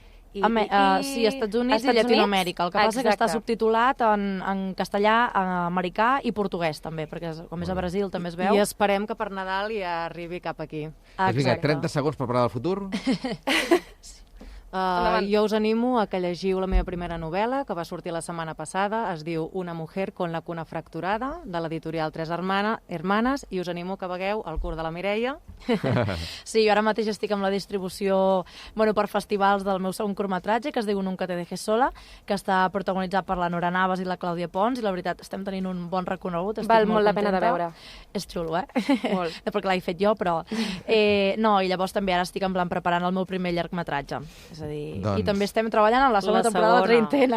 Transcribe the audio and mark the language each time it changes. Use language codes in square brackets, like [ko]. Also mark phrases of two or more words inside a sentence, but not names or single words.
[ca] Sí, Estats Units i Llatinoamèrica. El que passa és que està subtitulat en castellà, americà i portuguès, també, perquè com és a Brasil també es veu. I esperem que per Nadal ja arribi cap aquí. Vinga, 30 segons per parlar del futur. Jo us animo a que llegiu la meva primera novel·la, que va sortir la setmana passada, es diu Una mujer con la cuna fracturada, de l'editorial Tres Hermanes, i us animo que vegueu El curt de la Mireia. Sí, jo ara mateix estic amb la distribució per festivals del meu segon curtmetratge, que es diu Nunca te dejes sola, que està protagonitzat per la Nora Navas i la Clàudia Pons, i la veritat, estem tenint un bon reconegut. Val molt la pena de veure. És xulo, Molt. Perquè l'he fet jo, però... No, i llavors també ara estic [es] en plan [ca] preparant el meu primer llargmetratge. És a dir... Doncs- I també estem treballant en la segona temporada de Treintena.